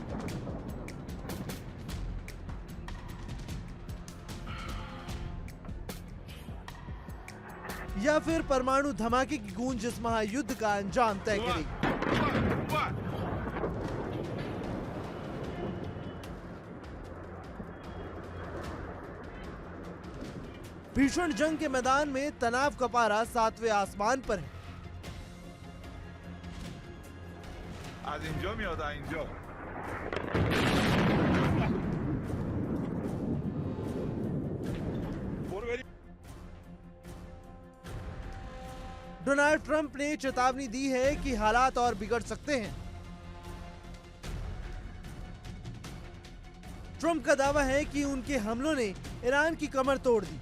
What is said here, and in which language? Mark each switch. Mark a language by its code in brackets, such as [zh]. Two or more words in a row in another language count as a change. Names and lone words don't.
[hi] या फिर परमाणु धमाके की गूंज इस महायुद्ध का अंजाम तय करेगी। भीषण जंग के मैदान में तनाव का पारा 7वें आसमान पर है। [fa] از اینجا میاد از اینجا [hi] डोनाल्ड ट्रंप ने चेतावनी दी है कि हालात और बिगड़ सकते हैं। ट्रंप का दावा है कि उनके हमलों ने ईरान की कमर तोड़ दी।